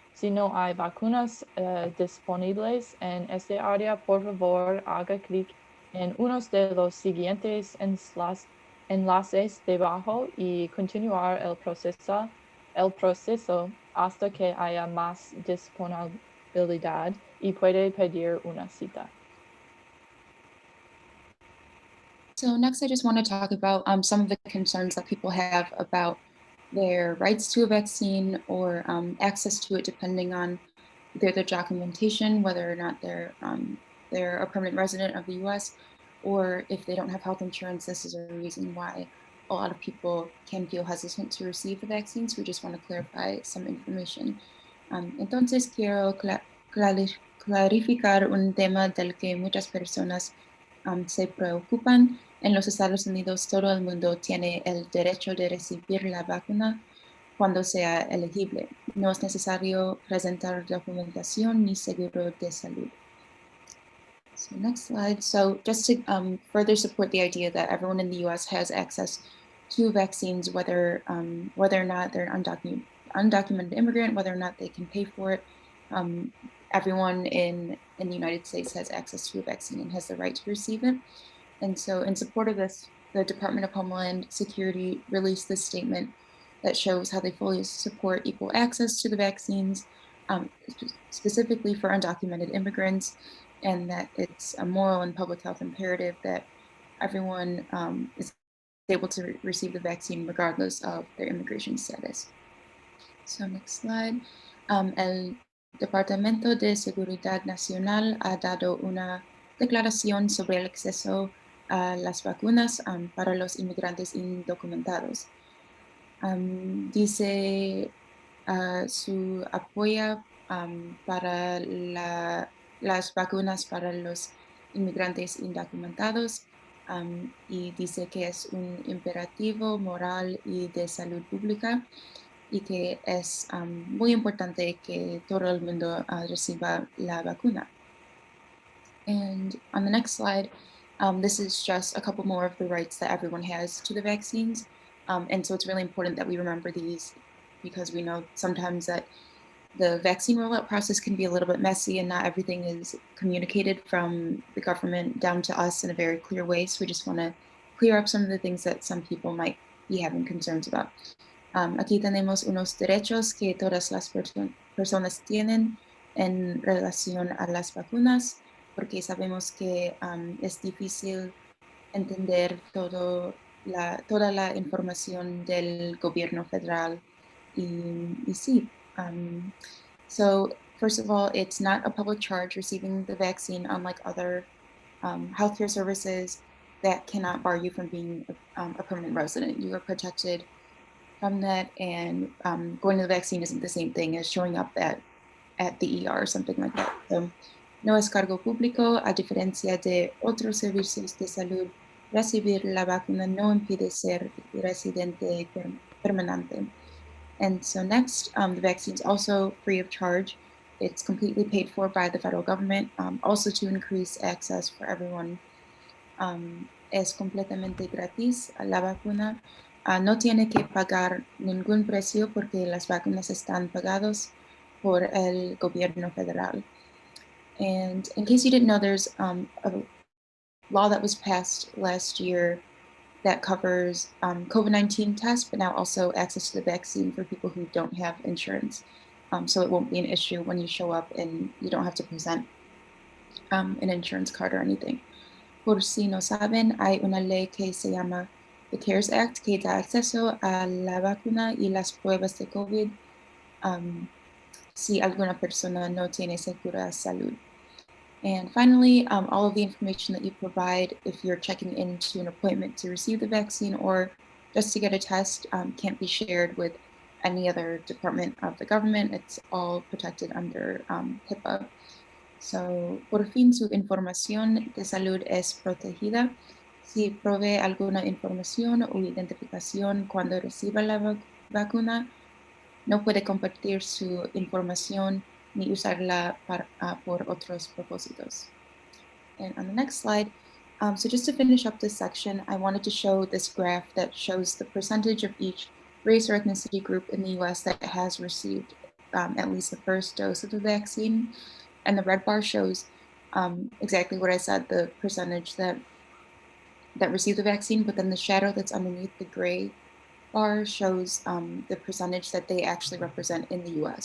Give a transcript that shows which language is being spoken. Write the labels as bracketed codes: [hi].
[es] Si no hay vacunas disponibles en este área, por favor haga clic en uno de los siguientes enlaces debajo y continuar el proceso hasta que haya más disponibilidad y puede pedir una cita. [en] So next, I just want to talk about some of the concerns that people have about their rights to a vaccine or access to it, depending on their documentation, whether or not they're a permanent resident of the U.S. or if they don't have health insurance. This is a reason why a lot of people can feel hesitant to receive the vaccine. So we just want to clarify some information. [es] Entonces quiero clarificar un tema del que muchas personas se preocupan. En los Estados Unidos, todo el mundo tiene el derecho de recibir la vacuna cuando sea elegible. No es necesario presentar documentación ni seguro de salud. [en] So next slide. So just to further support the idea that everyone in the U.S. has access to vaccines, whether or not they're an undocumented immigrant, whether or not they can pay for it, everyone in the United States has access to a vaccine and has the right to receive it. And so in support of this, the Department of Homeland Security released this statement that shows how they fully support equal access to the vaccines, specifically for undocumented immigrants. and that it's a moral and public health imperative that everyone is able to receive the vaccine regardless of their immigration status. So next slide. [es] El Departamento de Seguridad Nacional ha dado una declaración sobre el acceso a las vacunas para los inmigrantes indocumentados. Dice su apoyo para las vacunas para los inmigrantes indocumentados y dice que es un imperativo moral y de salud pública y que es muy importante que todo el mundo reciba la vacuna. [en] And on the next slide, this is just a couple more of the rights that everyone has to the vaccines. And so it's really important that we remember these because we know sometimes that the vaccine rollout process can be a little bit messy and not everything is communicated from the government down to us in a very clear way. So we just want to clear up some of the things that some people might be having concerns about. [es] Aquí tenemos unos derechos que todas las personas tienen en relación a las vacunas, porque sabemos que es difícil entender toda la información del gobierno federal. Y sí. [en] So first of all, it's not a public charge receiving the vaccine, unlike other healthcare services that cannot bar you from being a permanent resident. You are protected from that, and going to the vaccine isn't the same thing as showing up at the ER or something like that. [es] So, no es cargo público, a diferencia de otros servicios de salud. Recibir la vacuna no impide ser residente permanente. [en] And so next, the vaccine is also free of charge. It's completely paid for by the federal government, also to increase access for everyone. [es] Es completamente gratis la vacuna. No tiene que pagar ningún precio porque las vacunas están pagadas por el gobierno federal. [en] And in case you didn't know, there's a law that was passed last year that covers COVID-19 tests, but now also access to the vaccine for people who don't have insurance. So it won't be an issue when you show up and you don't have to present an insurance card or anything. [es] Por si no saben, hay una ley que se llama the CARES Act que da acceso a la vacuna y las pruebas de COVID si alguna persona no tiene segura salud. [en] And finally, all of the information that you provide if you're checking into an appointment to receive the vaccine or just to get a test can't be shared with any other department of the government. It's all protected under HIPAA. [es] So, por fin, su información de salud es protegida. Si provee alguna información o identificación cuando reciba la vacuna, no puede compartir su información ni usarla por otros propósitos. [en] And on the next slide, so just to finish up this section, I wanted to show this graph that shows the percentage of each race or ethnicity group in the US that has received at least the first dose of the vaccine. And the red bar shows exactly what I said, the percentage that received the vaccine, but then the shadow that's underneath the gray bar shows the percentage that they actually represent in the US.